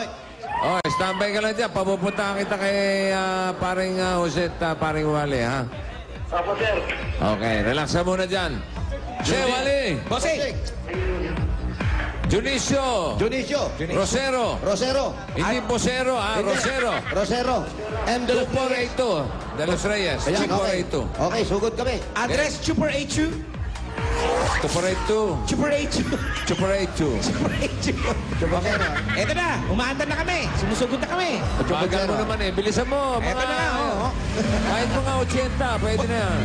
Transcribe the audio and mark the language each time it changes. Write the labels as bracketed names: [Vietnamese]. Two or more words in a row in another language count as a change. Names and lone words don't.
[Filipino] Oh, standby ka lang dyan. Papupunta kita kay paring Jose at paring Wally, ha? Apa sir? Okay, relax ka muna dyan. Jose, Wally. Bossing! Dionisio. Dionisio. Rosero. Rosero. Hindi Bosero, Rosero. Rosero. M. De Los Reyes. 2482. De Los Reyes. Ayan, okay. 2482. Okay, sugod kami. Address, Super HU. Chuparate 2. Super 8. Chuparate 2. Super 8. Eto na, umaandar na kami. Sumusugod na kami. Bagal mo naman eh. Bilisan mo. Eto na nga, oo. Kahit mga 80, pwede na yan.